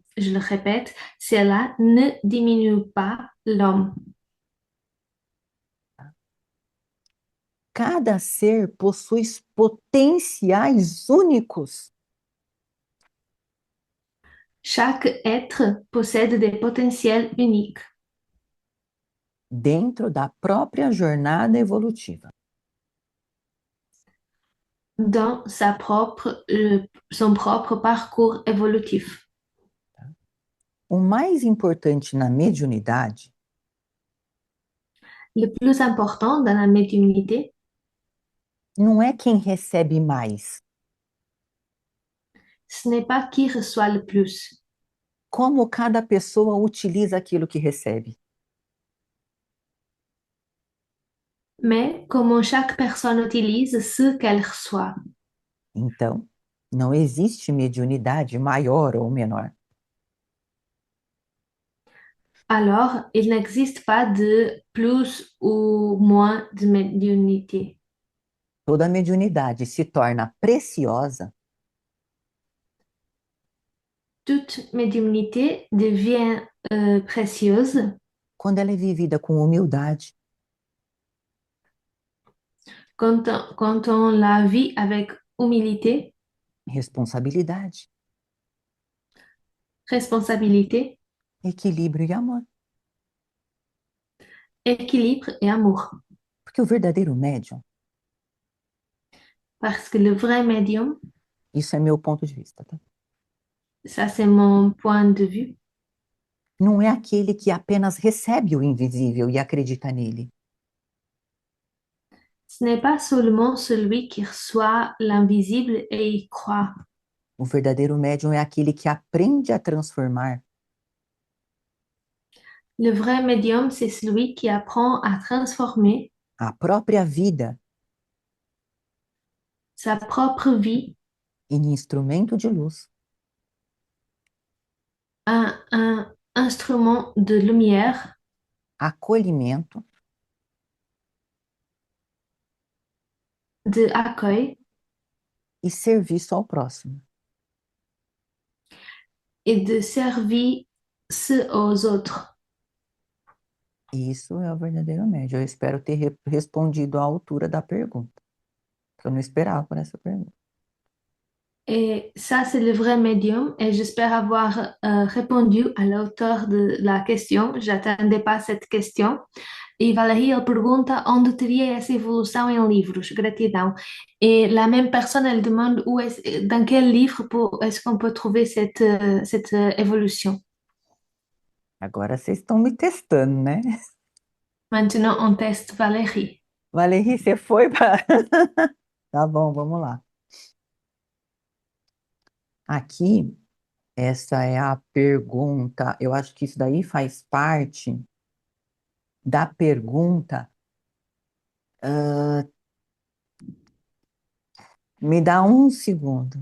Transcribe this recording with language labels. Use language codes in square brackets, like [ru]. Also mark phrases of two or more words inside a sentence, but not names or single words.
[fr] Je le répète, cela ne diminue pas l'homme. [pt] Cada ser possui potenciais únicos [fr] Chaque être possède des potentiels uniques [pt] dentro da própria jornada evolutiva. [fr] dans son propre parcours évolutif. [pt] O mais importante na mediunidade [fr] Le plus important dans la médiumnité, [pt] não é quem recebe mais, [fr] ce n'est pas qui reçoit le plus, [pt] como cada pessoa utiliza aquilo que recebe. [fr] mais comment chaque personne utilise ce qu'elle reçoit. [pt] Então, não existe mediunidade maior ou menor. [fr] Alors, il n'existe pas de plus ou moins de médiumnité. [pt] Toda mediunidade se torna preciosa [fr] Toute médiumnité devient précieuse [pt] quando ela é vivida com humildade, [fr] quand on la vit avec humilité, [pt] responsabilidade, [fr] responsabilité, [pt] equilíbrio e amor. [fr] équilibre et amour. [pt] Porque o verdadeiro médium, [fr] Parce que le vrai médium, [pt] isso é meu ponto de vista, tá? [fr] ça c'est mon point de vue, [pt] Não é aquele que apenas recebe o invisível e acredita nele. [fr] ce n'est pas seulement celui qui reçoit l'invisible et y croit. [pt] O verdadeiro médium é aquele que aprende a transformar [fr] Le vrai médium, c'est celui qui apprend à transformer [pt] a própria vida [fr] sa propre vie [pt] em instrumento de luz, [fr] en un instrument de lumière, [pt] acolhimento [fr] de accueil [pt] e serviço ao próximo. [fr] et de service aux autres. [pt] Isso é o verdadeiro médium. Eu espero ter respondido à altura da pergunta. Eu não esperava por essa pergunta. [fr] Et ça, c'est le vrai médium. Et j'espère avoir répondu à la hauteur de la question. J'attendais pas cette question. [pt] E Valérie, elle pergunta onde teria essa evolução em livros. Gratidão. [fr] Et la même personne, elle demande dans quel livre est-ce qu'on peut trouver cette évolution. [pt] Agora vocês estão me testando, né? [fr] Maintenant, on teste Valérie. Valérie, [pt] você foi para. Tá bom, vamos lá. Aqui, essa é a pergunta. Eu acho que isso daí faz parte da pergunta. Me dá um segundo.